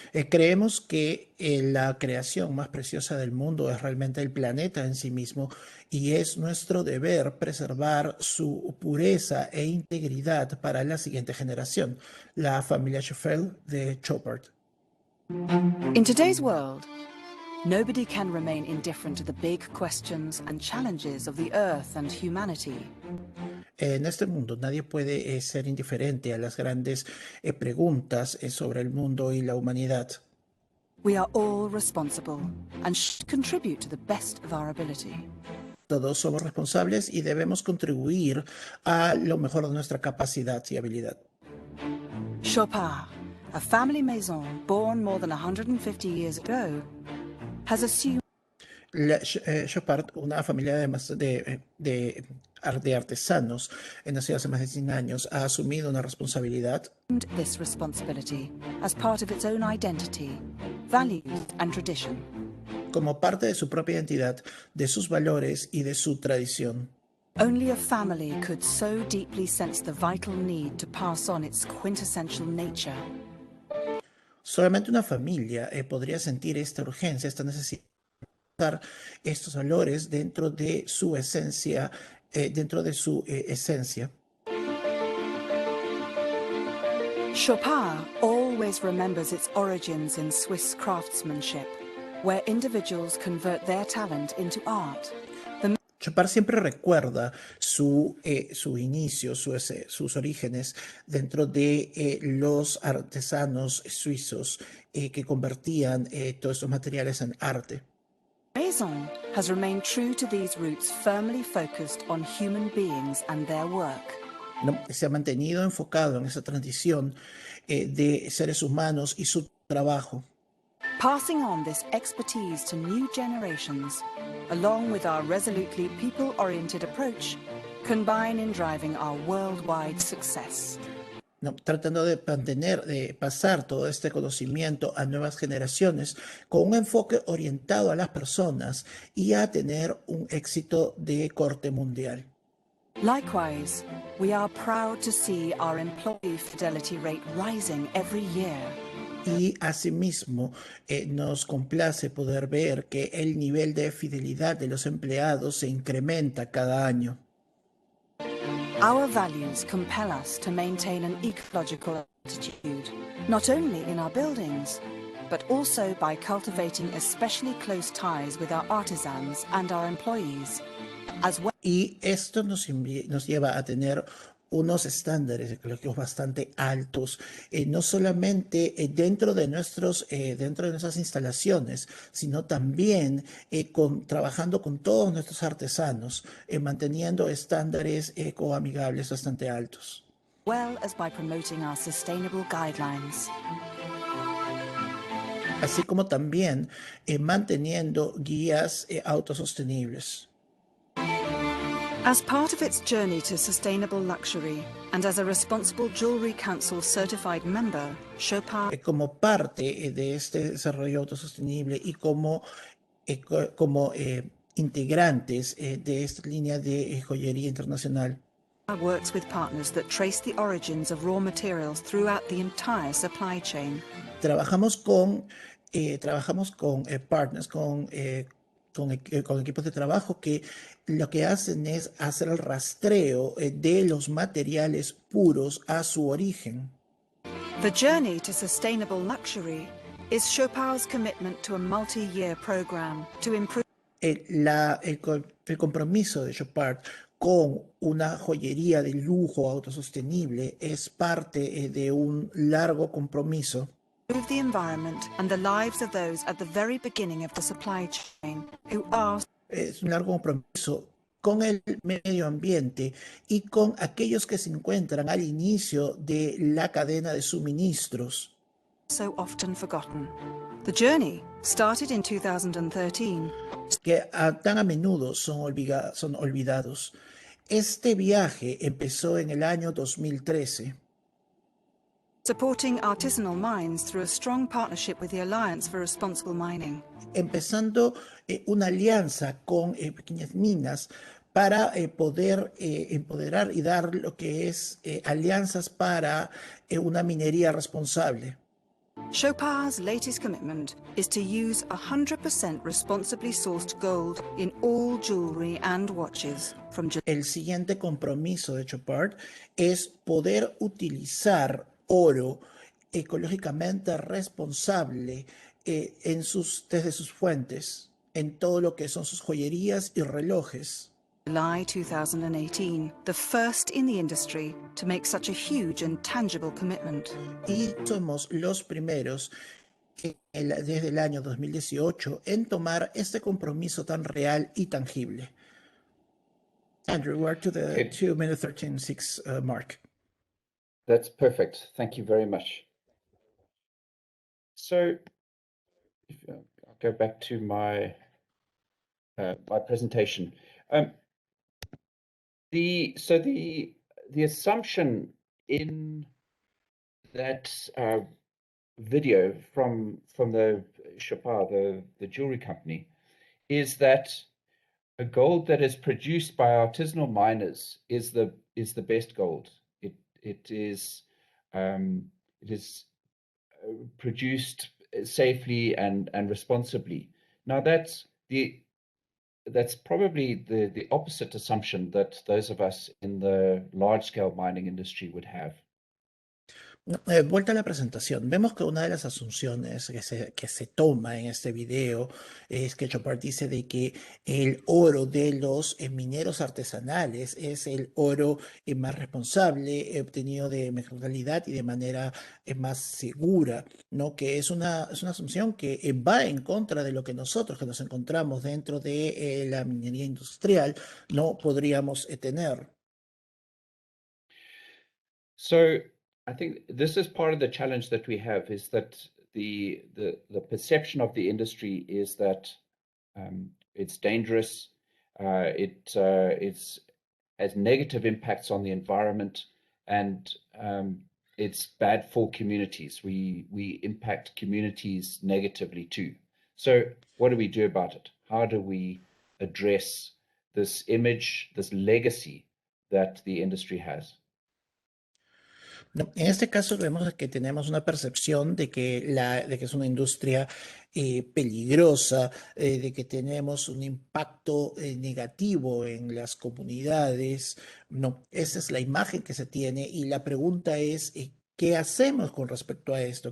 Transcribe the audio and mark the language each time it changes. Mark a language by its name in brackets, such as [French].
[Spanish] Creemos que la creación más preciosa del mundo es realmente el planeta en sí mismo y es nuestro deber preservar su pureza e integridad para la siguiente generación, la familia Schoffel de Chopard. [English] In today's world, nobody can remain indifferent to the big questions and challenges of the earth and humanity. [Spanish] En este mundo nadie puede ser indiferente a las grandes preguntas sobre el mundo y la humanidad. [English] We are all responsible and should contribute to the best of our ability. [Spanish] Todos somos responsables y debemos contribuir a lo mejor de nuestra capacidad y habilidad. [English] Chopard, a family maison born more than 150 years ago, has assumed [Spanish] Chopard, una familia de artesanos nacida hace más de 100 años, ha asumido una responsabilidad. [English] This responsibility as part of its own identity, values and tradition. [Spanish] como parte de su propia identidad, de sus valores y de su tradición. [English] Only a family could so deeply sense the vital need to pass on its quintessential nature. [Spanish] Solamente una familia podría sentir esta urgencia, esta necesidad de pasar estos valores dentro de su esencia, esencia. [English] Chopin always remembers its origins in Swiss craftsmanship, where individuals convert their talent into art. [Spanish] Chopin siempre recuerda su inicio, sus orígenes dentro de los artesanos suizos que convertían todos estos materiales en arte. [English] Maison has remained true to these roots, firmly focused on human beings and their work. [Spanish] ¿No? Se ha mantenido enfocado en esa transición de seres humanos y su trabajo. [English] Passing on this expertise to new generations, along with our resolutely people-oriented approach, combine in driving our worldwide success. [Spanish] ¿No? Tratando de pasar todo este conocimiento a nuevas generaciones con un enfoque orientado a las personas y a tener un éxito de corte mundial. [English] Likewise, we are proud to see our employee fidelity rate rising every year. [Spanish] Y asimismo nos complace poder ver que el nivel de fidelidad de los empleados se incrementa cada año. [English] Our values compel us to maintain an ecological attitude, not only in our buildings, but also by cultivating especially close ties with our artisans and our employees, as well. [Spanish] Y esto nos lleva a tener unos estándares ecológicos bastante altos, no solamente dentro de nuestras instalaciones, sino también trabajando con todos nuestros artesanos, manteniendo estándares ecoamigables bastante altos. [English] Well as by promoting our sustainable guidelines. [Spanish] Así como también manteniendo guías autosostenibles. [English] As part of its journey to sustainable luxury, and as a responsible Jewelry Council certified member, Chopin. [Spanish] Como parte de este desarrollo autosostenible y como integrantes de esta línea de joyería internacional. [English] Works with partners that trace the origins of raw materials throughout the entire supply chain. [Spanish] Trabajamos con partners, con equipos de trabajo que lo que hacen es hacer el rastreo de los materiales puros a su origen. [English] The journey to sustainable luxury is Chopin's commitment to a multi-year program to improve. [Spanish] El compromiso de Chopin con una joyería de lujo autosostenible es parte de un largo compromiso. [English] The environment and the lives of those at the very beginning of the supply chain who are. [Spanish] Es un largo compromiso con el medio ambiente y con aquellos que se encuentran al inicio de la cadena de suministros. [English] So often forgotten. The journey started in 2013. [Spanish] Que tan a menudo son olvidados. Este viaje empezó en el año 2013. [English] Supporting artisanal mines through a strong partnership with the Alliance for Responsible Mining. [Spanish] Empezando una alianza con pequeñas minas para poder empoderar y dar lo que es alianzas para una minería responsable. [English] Chopin's latest commitment is to use 100% responsibly sourced gold in all jewelry and watches from. [Spanish] El siguiente compromiso de Chopin es poder utilizar oro ecológicamente responsable desde sus fuentes en todo lo que son sus joyerías y relojes. [English] July 2018, the first in the industry to make such a huge and tangible commitment. [Spanish] Y somos los primeros desde el año 2018 en tomar este compromiso tan real y tangible. [English] Andrew, we're to the 2-minute 13:06 mark. That's perfect. Thank you very much. So, I'll go back to my my presentation. The assumption in that video from the Chopard, the jewelry company, is that a gold that is produced by artisanal miners is the best gold. It is produced safely and responsibly. Now that's probably the opposite assumption that those of us in the large scale mining industry would have. [Spanish] No, vuelta a la presentación, vemos que una de las asunciones que se toma en este video es que Chopard dice de que el oro de los mineros artesanales es el oro más responsable, obtenido de mejor calidad y de manera más segura, ¿no? Que es una asunción que va en contra de lo que nosotros que nos encontramos dentro de la minería industrial no podríamos tener. [English] So I think this is part of the challenge that we have, is that the perception of the industry is that it's dangerous, it's has negative impacts on the environment, and it's bad for communities. We impact communities negatively too. So what do we do about it? How do we address this image, this legacy that the industry has? [Spanish] No, en este caso vemos que tenemos una percepción de que es una industria peligrosa, de que tenemos un impacto negativo en las comunidades. No, esa es la imagen que se tiene y la pregunta es, ¿qué hacemos con respecto a esto?